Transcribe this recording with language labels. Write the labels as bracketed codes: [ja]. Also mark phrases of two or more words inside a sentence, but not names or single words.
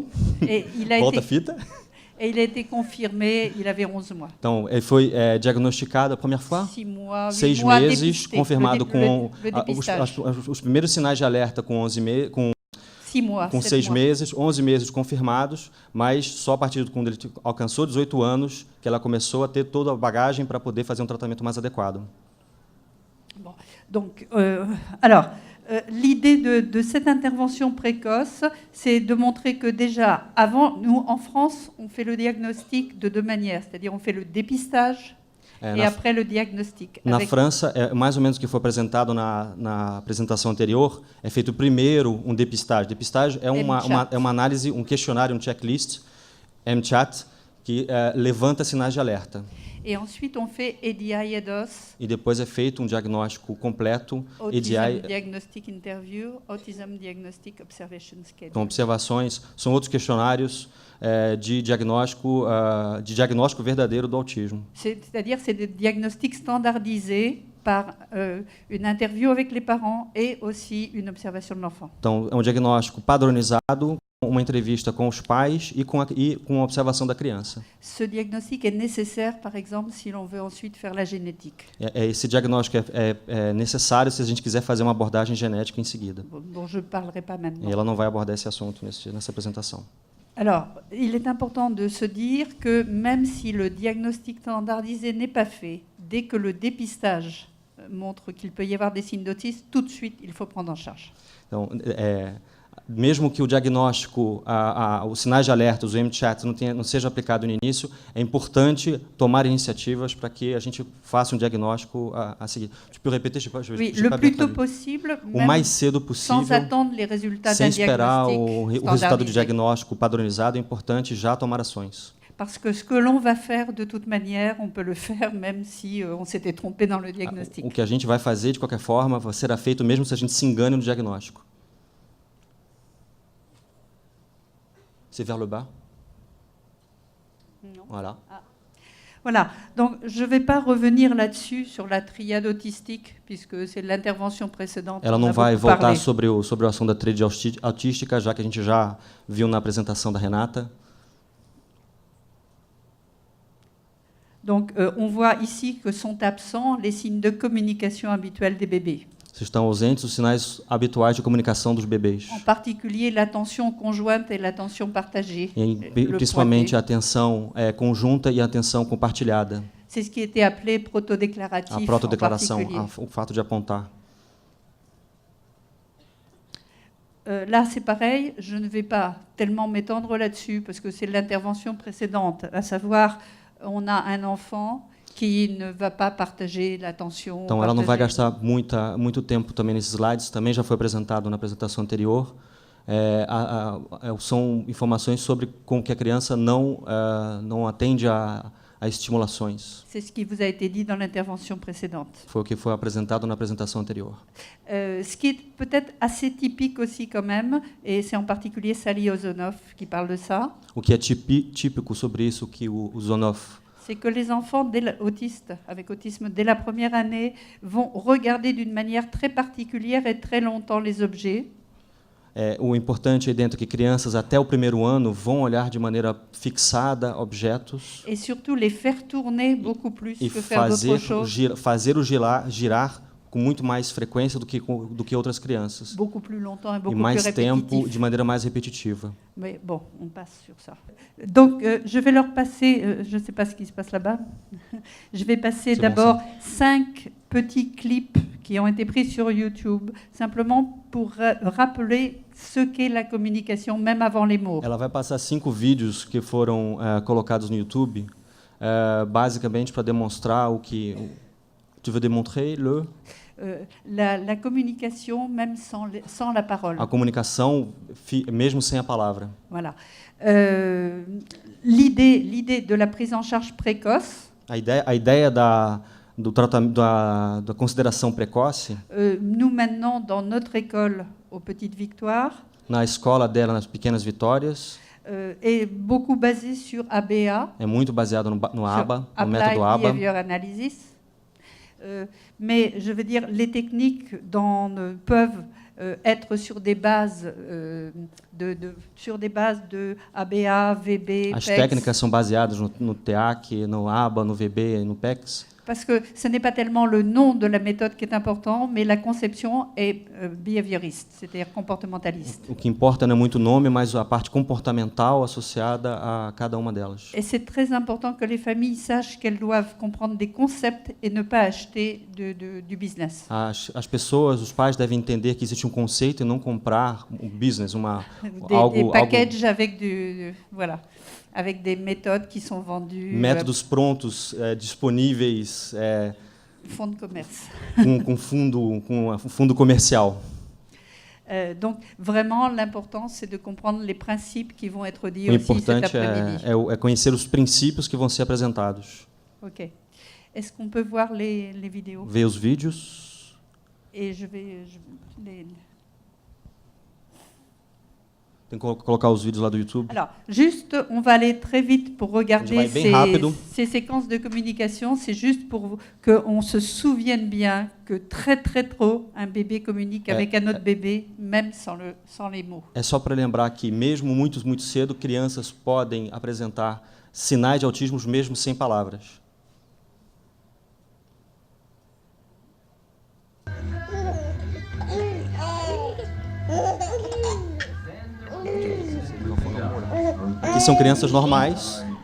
[fr] Et il a [pt] Volta a fita. [fr] Et il a été confirmé, il avait 11 mois. [pt] Então, ele foi diagnosticado a primeira fois? [fr] 6 mois, 6 mois [pt] meses, [fr] dépisté, [pt] confirmado com [fr] le [pt] os primeiros sinais de alerta com 11 meses, com [fr] 6 mois, [pt] com 6 meses, 11 meses confirmados, mas só a partir de quando ele alcançou 18 anos que ela começou a ter toda a bagagem para poder fazer um tratamento mais adequado. [fr] Bon, donc, alors, l'idée de cette intervention précoce, c'est de montrer que déjà, avant, nous, en France, on fait le diagnostic de deux manières, c'est-à-dire on fait le dépistage et après le diagnostic. [pt] Na França, mais ou menos o que foi apresentado na apresentação anterior, é feito primeiro um depistagem. Depistagem é uma análise, um questionário, um checklist, MCHAT, que levanta sinais de alerta. [fr] Et ensuite, on fait EDI-EDOS. [pt] E depois é feito um diagnóstico completo, [en] Autism Diagnostic Interview, Autism Diagnostic Observation Schedule. [pt] Então, observações são outros questionários de diagnóstico verdadeiro do autismo. [fr] C'est-à-dire, c'est des diagnostics standardisés par une interview avec les parents et aussi une observation de l'enfant. [pt] Então, é um diagnóstico padronizado, uma entrevista com os pais e com a observação da criança. [fr] Ce diagnostic est nécessaire, par exemple, si l'on veut ensuite faire la génétique. [pt] Esse diagnóstico é necessário se a gente quiser fazer uma abordagem genética em seguida. [fr] Dont je ne parlerai pas maintenant. [pt] E ela não vai abordar esse assunto nessa apresentação. [fr] Alors, il est important de se dire que même si le diagnostic standardisé n'est pas fait, dès que le dépistage montre qu'il peut y avoir des signes d'autisme, tout de suite, il faut prendre en charge. [pt] Então, mesmo que o diagnóstico, os sinais de alerta, o MCHAT, não seja aplicado no início, é importante tomar iniciativas para que a gente faça um diagnóstico a seguir. [fr] Tu peux répéter, oui, le plus tôt possible, [pt] o mais cedo possível, [fr] sans attendre les résultats [pt] sem [fr] d'un [pt] esperar o resultado do [fr] standardisé. [pt] diagnóstico padronizado, é importante já tomar ações. [fr] Parce que ce que l'on va faire, de toute manière, on peut le faire même si on s'était trompé dans le diagnostic. [pt] O que a gente vai fazer, de qualquer forma, será feito mesmo se a gente se engane no diagnóstico. [fr] C'est vers le bas. Non. Voilà. Ah. Voilà. Donc, je ne vais pas revenir là-dessus, sur la triade autistique, puisque c'est l'intervention précédente. [pt] Ela não vai voltar sobre o assunto da tríade autística, já que a gente já viu na apresentação da Renata. [fr] Donc, on voit ici que sont absents les signes de communication habituels des bébés. [pt] Estão ausentes os sinais habituais de comunicação dos bebês. [fr] En particulier l'attention conjointe et l'attention partagée. [pt] Principalmente a atenção conjunta e a atenção compartilhada. [fr] C'est ce qui était appelé protodéclaratif. [pt] A protodeclaração, o fato de apontar. [fr] Là, c'est pareil, je ne vais pas tellement m'étendre là-dessus, parce que c'est l'intervention précédente, à savoir, on a un enfant qui ne va pas partager l'attention. [pt] Então, ela não vai gastar muito tempo também nesses slides, também já foi apresentado na apresentação anterior. São informações sobre como que a criança não atende a estimulações. [fr] C'est ce qui vous a été dit dans l'intervention précédente. [pt] Foi o que foi apresentado na apresentação anterior. [fr] Ce qui est peut-être assez typique aussi quand même, et c'est en particulier Sally Ozonoff qui parle de ça. [pt] O que é típico sobre isso que o Zonoff, [fr] c'est que les enfants autistes, avec autisme, dès la première année, vont regarder d'une manière très particulière et très longtemps les objets. [pt] O importante aí dentro é que crianças até o primeiro ano vão olhar de maneira fixada objetos [fr] et surtout les faire tourner beaucoup plus que faire d'autres choses. [pt] Fazer-o girar com muito mais frequência do que outras crianças. [fr] Beaucoup plus longtemps et beaucoup [pt] mais [fr] plus [pt] tempo, de maneira mais repetitiva. [fr] Mais bon, on passe sur ça. Donc, je vais leur passer, je ne sais pas ce qui se passe là-bas, je vais passer d'abord 5 petits clips qui ont été pris sur YouTube, simplement pour rappeler ce qu'est la communication, même avant les mots. [pt] Ela vai passar 5 vídeos que foram colocados no YouTube, basicamente para demonstrar o que... [fr] Tu veux démontrer la communication, même sans la parole. [pt] A comunicação, mesmo sem a palavra. [fr] Voilà. L'idée de la prise en charge précoce. [pt] A ideia da consideração precoce. [fr] Nous maintenant, dans notre école, aux Petites Victoires. [pt] Na escola dela, nas Pequenas Vitórias. [fr] Est beaucoup basée sur ABA. [pt] É muito baseado no ABA, no método [en] Applied [pt] ABA. [en] Behavior Analysis. [fr] Mais je veux dire, les techniques peuvent être sur des bases de ABA, VB, [pt] As PECS. técnicas são baseadas no TEAC, no ABA, no VB e no PECS. [fr] Parce que ce n'est pas tellement le nom de la méthode qui est important, mais la conception est behavioriste, c'est-à-dire comportementaliste. [pt] O que importa não é muito o nome, mas a parte comportamental associada a cada uma delas. [fr] Et c'est très important que les familles sachent qu'elles doivent comprendre des concepts et ne pas acheter du business. [pt] As pessoas, os pais devem entender que existe um conceito e não comprar um business, [fr] Des packages avec voilà, avec des méthodes qui sont vendues. [pt] Métodos prontos, disponíveis. [fr] Fonds de commerce. [pt] Com fundo comercial. [fr] Donc, vraiment, l'important, c'est de comprendre les principes qui vont être dits aussi cet après-midi. [pt] É conhecer os princípios que vão ser apresentados. [fr] Ok. Est-ce qu'on peut voir les vidéos? [pt] Ver os vídeos. [fr] Et [pt] Tem que colocar os vídeos lá do YouTube. [fr] Alors, juste, on va aller très vite pour regarder ces séquences de communication. C'est juste pour qu'on se souvienne bien que très très tôt, un bébé communique avec un autre bébé, même sans les mots. [pt] É só para lembrar que, mesmo muito cedo, crianças podem apresentar sinais de autismo mesmo sem palavras. Aqui são crianças normais.